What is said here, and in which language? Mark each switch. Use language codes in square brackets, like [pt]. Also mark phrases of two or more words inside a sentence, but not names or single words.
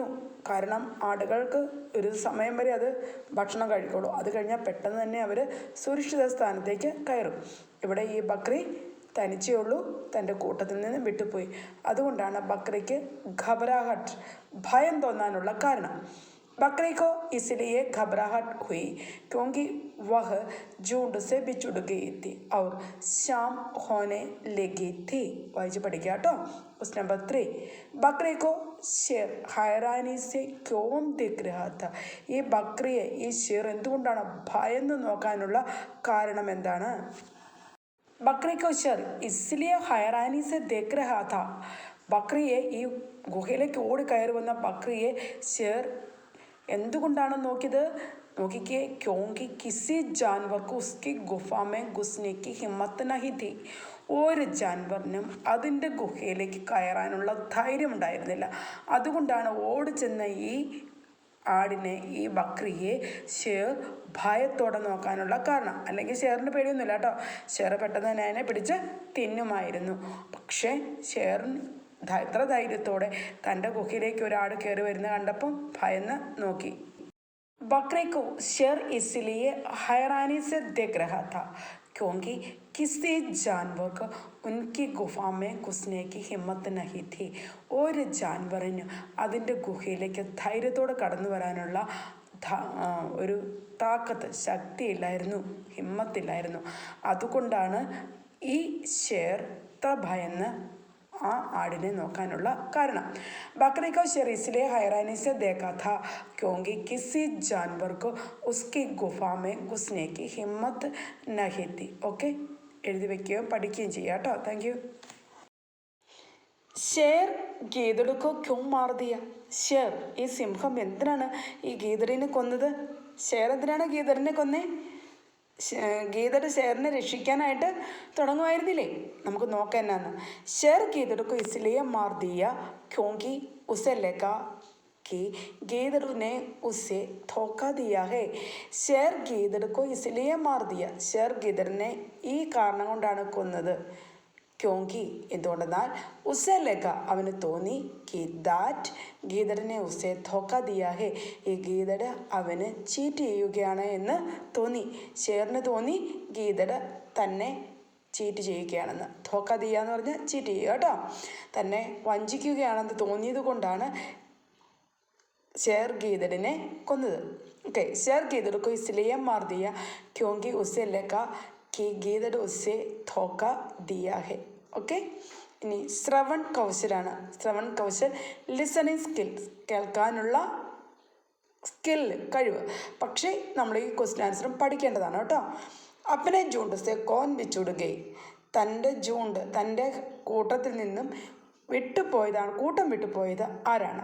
[ml] കാരണം ആടുകൾക്ക് ഒരു സമയം വരെ അത് ഭക്ഷണം കഴിക്കുള്ളൂ. അത് കഴിഞ്ഞാൽ പെട്ടെന്ന് തന്നെ അവർ സുരക്ഷിത സ്ഥാനത്തേക്ക് കയറും. ഇവിടെ ഈ ബക്രി തനിച്ചേ ഉള്ളൂ, തൻ്റെ കൂട്ടത്തിൽ നിന്ന് വിട്ടുപോയി. അതുകൊണ്ടാണ് ബക്രിക്ക് ഘബറാഹട്ട്, ഭയം തോന്നാനുള്ള കാരണം. [hi] बकरी को इसलिए घबराहट हुई क्योंकि वह झुंड से बिछुड़ गई थी और शाम होने लगी थी. वाइज पढ़िए तो उस नंबर 3. बकरी को शेर हैरानी से क्यों देख रहा था. [ml] ഈ ബക്രിയെ ഈ ഷേർ എന്തുകൊണ്ടാണ് ഭയന്ന് നോക്കാനുള്ള കാരണം എന്താണ്? [hi] बकरी को शेर इसलिए हैरानी से देख रहा था. [ml] ബക്രിയെ ഈ ഗുഹയിലേക്ക് ഓടി കയറി വന്ന ബക്രിയെ ഷേർ എന്തുകൊണ്ടാണ് നോക്കിയത്? [hi] നോക്കിക്കേ, क्योंकि किसी जानवर को उसकी गुफा में घुसने की हिम्मत नहीं थी. [ml] ഒരു ജാൻവറിനും അതിൻ്റെ ഗുഹയിലേക്ക് കയറാനുള്ള ധൈര്യം ഉണ്ടായിരുന്നില്ല. അതുകൊണ്ടാണ് ഓടിച്ചെന്ന ഈ ആടിനെ, ഈ ബക്രിയെ ഷേർ ഭയത്തോടെ നോക്കാനുള്ള കാരണം. അല്ലെങ്കിൽ ഷേറിന് പേടിയൊന്നുമില്ല കേട്ടോ. ഷേർ പെട്ടെന്ന് തന്നെ അതിനെ പിടിച്ച് തിന്നുമായിരുന്നു. പക്ഷേ ഷേറിന് എത്ര ധൈര്യത്തോടെ തൻ്റെ ഗുഹയിലേക്ക് ഒരാട് കയറി വരുന്ന കണ്ടപ്പം ഭയന്ന് നോക്കി. [hi] बकरे को शेर इसलिए हैरानी से देख रहा था क्योंकि किसी जानवर को उनकी गुफा में घुसने की हिम्मत नहीं थी. [ml] ഒരു ജാൻവറിന് അതിൻ്റെ ഗുഹയിലേക്ക് ധൈര്യത്തോടെ കടന്നു വരാനുള്ള ഒരു താക്കത്ത്, ശക്തിയില്ലായിരുന്നു, ഹിമ്മത്തില്ലായിരുന്നു. അതുകൊണ്ടാണ് ഈ ഷേർ ഇത്ര ഭയന്ന് ആ ആടിനെ നോക്കാനുള്ള കാരണം. [hi] बकरी को शेर इसलिए हैरानी से देखा था क्योंकि किसी जानवर को उसकी गुफा में घुसने की हिम्मत नहीं थी. [ml] ഓക്കെ, എഴുതി വയ്ക്കുകയും പഠിക്കുകയും ചെയ്യാം കേട്ടോ. [en] thank you. [hi] शेर गीदड़ को क्यों मार दिया. [ml] ഷേർ, ഈ സിംഹം എന്തിനാണ് ഈ ഗീദടിനെ കൊന്നത്? ഷേർ എന്തിനാണ് ഗീദടിനെ കൊന്നേ? ഗീദട് ഷേറിനെ രക്ഷിക്കാനായിട്ട് തുടങ്ങുമായിരുന്നില്ലേ? നമുക്ക് നോക്കാം എന്നാന്ന്. [hi] शेर गीदड़ को इसलिए मार दिया क्योंकि उसे लगा कि गीदड़ ने उसे धोखा दिया है. शेर गीदड़ को इसलिए मार दिया. [ml] ഷേർ ഗീദറിനെ ഈ കാരണം കൊണ്ടാണ് കൊന്നത്. ക്യോങ്കി എന്തുകൊണ്ടെന്നാൽ [hi] उसे लगा [ml] അവന് തോന്നി, കി ദാറ്റ് ഗീദറിനെ [hi] उसे धोखा दिया है, [ml] ഈ ഗീദട് അവന് ചീറ്റ് ചെയ്യുകയാണ് എന്ന് തോന്നി. ഷേറിന് തോന്നി ഗീദട് തന്നെ ചീറ്റ് ചെയ്യുകയാണെന്ന്. [hi] धोखा दिया [ml] എന്ന് പറഞ്ഞാൽ ചീറ്റ് ചെയ്യുക കേട്ടോ. തന്നെ വഞ്ചിക്കുകയാണെന്ന് തോന്നിയത് കൊണ്ടാണ് ഷേർ ഗീദടിനെ കൊന്നത്. [hi] ഓക്കെ, शेर गीदड़ को इसलिए मार दिया क्योंकि उसे लगा कि गीदड़ उसे धोखा दिया है. [ml] ഓക്കെ, ഇനി [hi] श्रवण कौशल. श्रवण कौशल [en] listening skill, [ml] കേൾക്കാനുള്ള സ്കില്ല്, കഴിവ്. പക്ഷേ നമ്മൾ ഈ [en] question answer [ml] പഠിക്കേണ്ടതാണ് കേട്ടോ. [hi] अपने झुंड से कौन बिछुड़ गई. [ml] തൻ്റെ ജൂണ്ട്, തൻ്റെ കൂട്ടത്തിൽ നിന്നും വിട്ടുപോയതാണ്, കൂട്ടം വിട്ടുപോയത് ആരാണ്?